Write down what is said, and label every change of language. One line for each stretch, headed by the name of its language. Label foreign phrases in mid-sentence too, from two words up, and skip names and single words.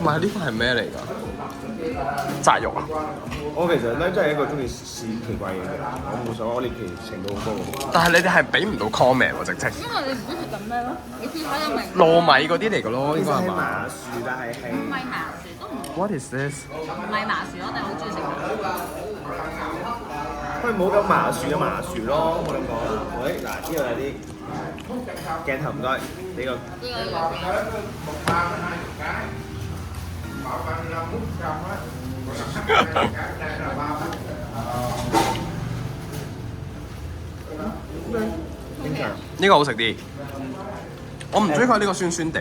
Cantonese: 唔係，呢個係咩嚟㗎？炸肉啊！我其實咧真係一個中意試奇怪嘢嘅人，我冇所謂，我獵奇程度好高。但係你哋係俾唔到 comment 喎，直情。因為你唔中意食咁咩咯？你試下就明。糯米嗰啲嚟㗎咯，應該係嘛？麻薯，但係唔係麻薯都唔
English: What is this？
Cantonese: 唔係麻薯，我哋好中意食。佢冇咁麻薯嘅麻薯咯，冇咁講啦。喂，嗱，呢度有啲鏡頭唔該，呢個。呢個好食啲，我唔中意佢呢個酸酸地，